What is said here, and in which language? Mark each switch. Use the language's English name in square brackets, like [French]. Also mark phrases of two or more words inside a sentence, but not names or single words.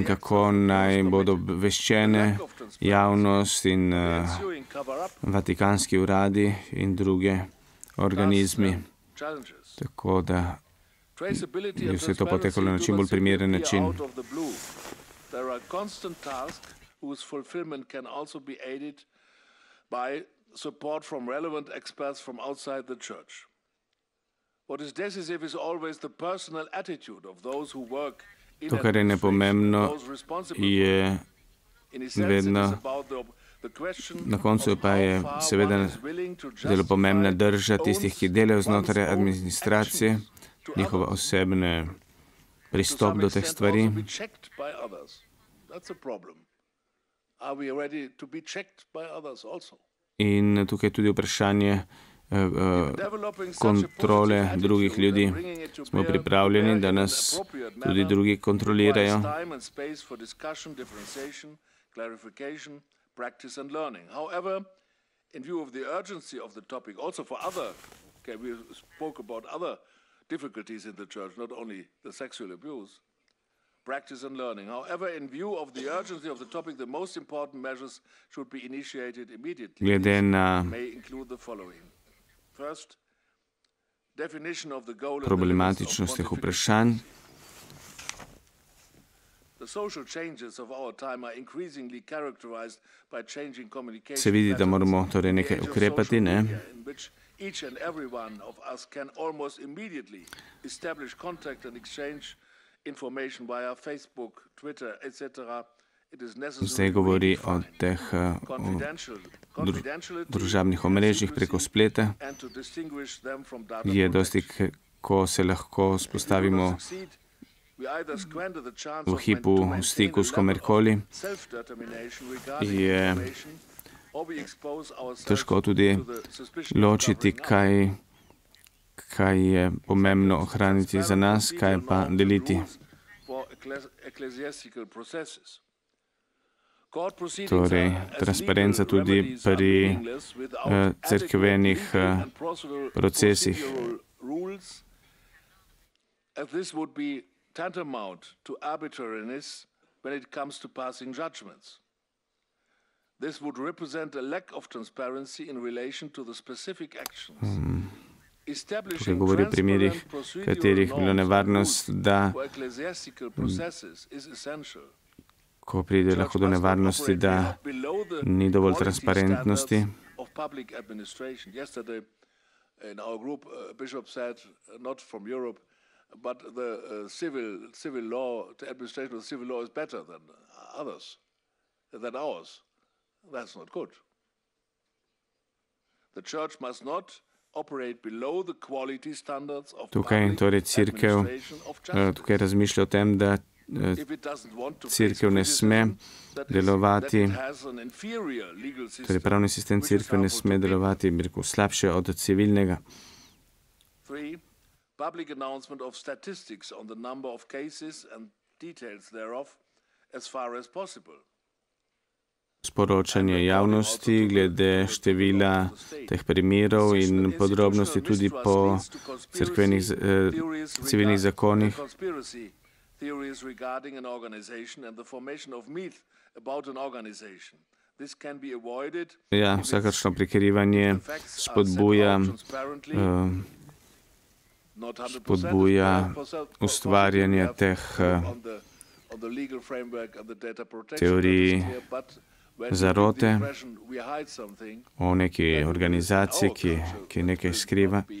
[Slovenian] kako naj bodo obveščene javnost in vatikanski uradi in druge organizmi, tako da je vse to potekalo na čim bolj primeren način. [English] Support from relevant experts from outside the church. What is decisive is always the personal attitude of those who work in to, [Slovenian] kar je nepomembno, je vedno, na koncu pa je seveda zelo pomembna drža tistih, ki delajo znotraj administracije, njihova osebne pristop do teh stvari. In tukaj tudi vprašanje kontrole drugih ljudi. Smo pripravljeni, da nas tudi drugi kontrolirajo. [English] Practice and learning. However, in view of the urgency of the topic, the most important measures should be initiated immediately. [Slovenian] Glede na problematičnost teh vprašanj, se vidi, da moramo torej nekaj ukrepati, ne? [English] Each and every one of us can almost immediately establish contact and exchange information via Facebook, Twitter, etc. [Slovenian] Zdaj govori o teh družabnih omrežjih preko spleta. Je dosti, ko se lahko spostavimo v hipu v stiku s komerkoli. Je težko tudi ločiti, kaj je pomembno ohraniti za nas, kaj pa deliti. Torej, transparenca tudi pri cerkvenih procesih. [English] This would represent a lack of transparency in relation to the specific actions. [Slovenian] Tukaj govori o primerih, katerih bilo nevarnost, da ko pride lahko do nevarnosti, da ni dovolj transparentnosti. [English] But the civil law, the administration of civil law is better than ours. That's not good. The church must not operate below the quality standards of [Slovenian] tukaj torej cerkev tukaj razmišlja o tem, da cerkev ne sme delovati, torej pravni sistem cerkve ne sme delovati slabše od civilnega. [English] public announcement of statistics on the number of cases and details thereof as far as possible. [Slovenian] Sporočanje javnosti glede števila teh primerov in podrobnosti tudi po civilnih zakonih. Ja, vsakršno prikrivanje spodbuja ustvarjanje teh teorij zarote o neki organizaciji, ki nekaj skriva.